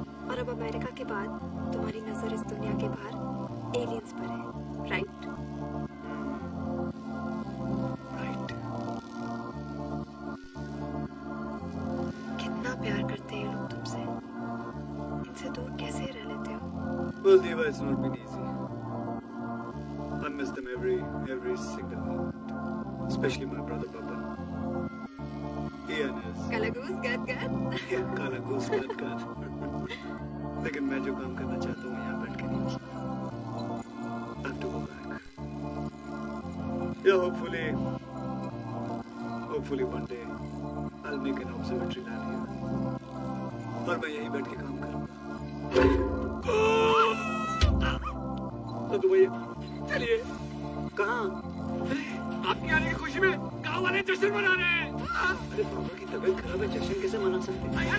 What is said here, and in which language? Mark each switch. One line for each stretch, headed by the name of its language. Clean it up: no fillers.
Hindi: और अब अमेरिका के बाद तुम्हारी नजर इस दुनिया के बाहर एलियंस पर है, राइट? राइट। कितना प्यार करते हैं ये लोग तुमसे, इनसे दूर कैसे रह लेते हो?
English: Well, Deva, it's not been easy. I miss them every single moment. Especially my brother Papa. Ian is कलागूस गद काला घूस कर।
Hindi: लेकिन मैं जो काम करना चाहता हूँ यहाँ बैठ के नहीं हो सकता।
English: I have to go back. Yeah, hopefully one day I'll make an observatory land here.
Hindi: और मैं यहीं बैठ के काम करूँगा। तो भैया चलिए। कहाँ? आपके आने की खुशी में गांव वाले जश्न मना रहे हैं। अरे पापा की तबीयत खराब है, जश्न कैसे मना सकते हैं?